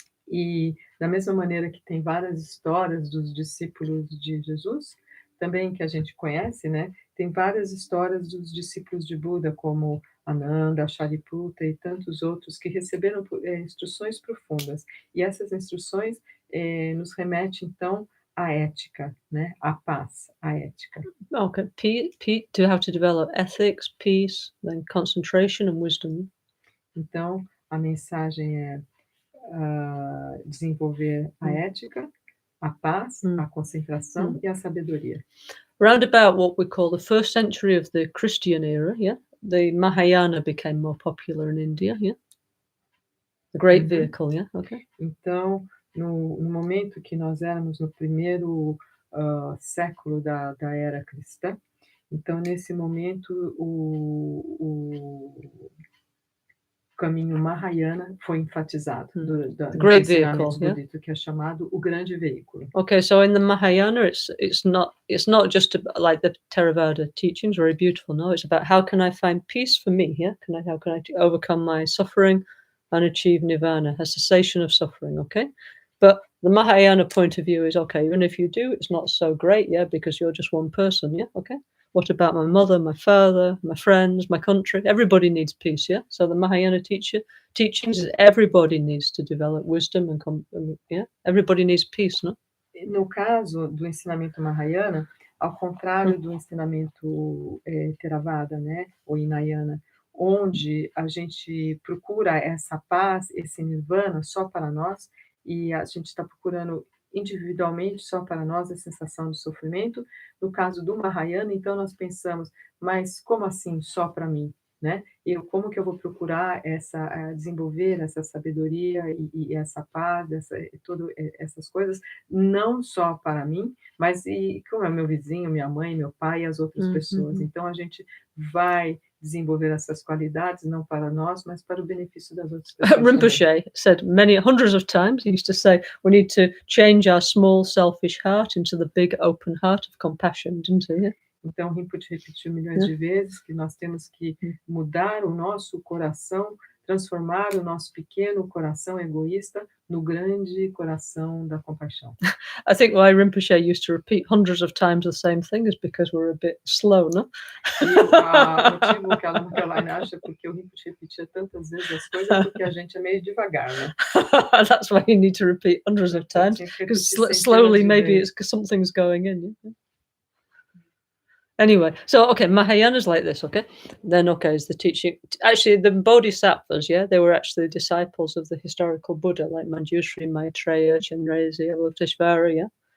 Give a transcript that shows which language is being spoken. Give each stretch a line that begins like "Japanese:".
Portuguese: E da mesma maneira que tem várias histórias dos discípulos de Jesus, também que a gente conhece, né, tem várias histórias dos discípulos de Buda, como Ananda, Shariputra e tantos outros que receberam instruções profundas. E essas instruções nos remetem, então, à ética, né, à paz, à ética.
English: Okay. To have to develop ethics, peace, then concentration and wisdom.
Portuguese: Então, a mensagem é desenvolver a ética, a paz, a concentração e a sabedoria.
English: Round about what we call the 1st century of the Christian era, yeah, the Mahayana became more popular in India, yeah. The great vehicle, yeah, okay.
Portuguese: Então, no momento que nós éramos no primeiro século da era cristã, então nesse momento o caminho Mahayana foi enfatizado do
English: great
Portuguese: ensinamentos
English: vehicle,
Portuguese: budistas, que é chamado o grande veículo.
English: Okay, so in the Mahayana, it's not just like the Theravada teachings, very beautiful. No, it's about how can I find peace for me? Yeah, how can I overcome my suffering and achieve nirvana, a cessation of suffering? Okay, but the Mahayana point of view is okay. Even if you do, it's not so great. Yeah, because you're just one person. Yeah, okay. What about my mother, my father, my friends, my country? Everybody needs peace, yeah? So the Mahayana teachings is everybody needs to develop wisdom and yeah? Everybody needs peace, no?
Portuguese: No caso do ensinamento Mahayana, ao contrário do ensinamento Theravada, né, ou Hinayana, onde a gente procura essa paz, esse nirvana só para nós, e a gente está procurando individualmente só para nós a sensação de sofrimento. No caso do Mahayana, então nós pensamos, mas como assim só para mim, né? Como que eu vou procurar desenvolver essa sabedoria e essa paz, todas essas coisas, não só para mim, mas como é meu vizinho, minha mãe, meu pai e as outras pessoas. Então a gente vai desenvolver essas qualidades não para nós, mas para o benefício das outras pessoas.
English: Rinpoche said hundreds of times, he used to say, we need to change our small selfish heart into the big open heart of compassion, didn't he?
Portuguese: Então, Rinpoche repetiu milhões de vezes que nós temos que mudar o nosso coração, transformar o nosso pequeno coração egoísta no grande coração da compaixão.
English: I think why Rinpoche used to repeat hundreds of times the same thing is because we're a bit slow, no?
Portuguese: E o motivo que a Lama Caroline acha porque o Rinpoche repetia tantas vezes as coisas é porque a gente é meio devagar, né?
English: That's why you need to repeat hundreds of times, because slowly maybe it's because something's going in. Yeah? Anyway, so okay, Mahayana's like this, okay? Then okay, is the teaching. Actually, the Bodhisattvas, yeah, they were actually disciples of the historical Buddha, like Manjushri, Maitreya, Chenrezig, Avalokiteshvara, yeah.